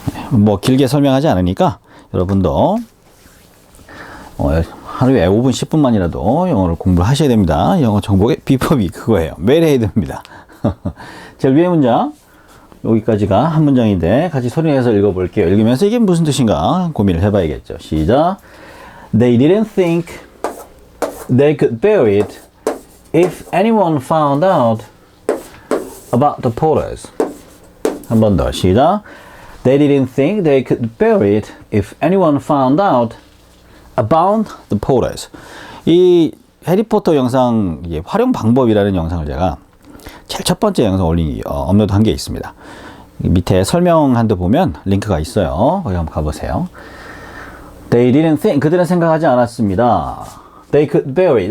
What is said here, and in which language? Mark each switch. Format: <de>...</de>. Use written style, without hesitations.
<ko>뭐, 길게 설명하지 않으니까, 여러분도, 하루에 5분, 10분만이라도 영어를 공부를 하셔야 됩니다. 영어 정보의 비법이 그거예요. 매일 해야 됩니다. 제일 위의 문장, 여기까지가 한 문장인데 같이 소리내서 읽어볼게요. 읽으면서 이게 무슨 뜻인가 고민을 해봐야겠죠. 시작.</ko> <en>They didn't think they could bear it if anyone found out about the porters.</en> <ko>한 번 더 시작.</ko> <en>They didn't think they could bear it if anyone found out about the porters.</en> <ko>이 해리포터 영상 활용 방법이라는 영상을 제가 제일 첫 번째 영상 업로드한 게 있습니다. 밑에 설명한 데 보면 링크가 있어요. 거기 한번 가보세요.</ko> <en>They didn't think,</en> <ko>그들은 생각하지 않았습니다.</ko> <en>They could bear it.</en>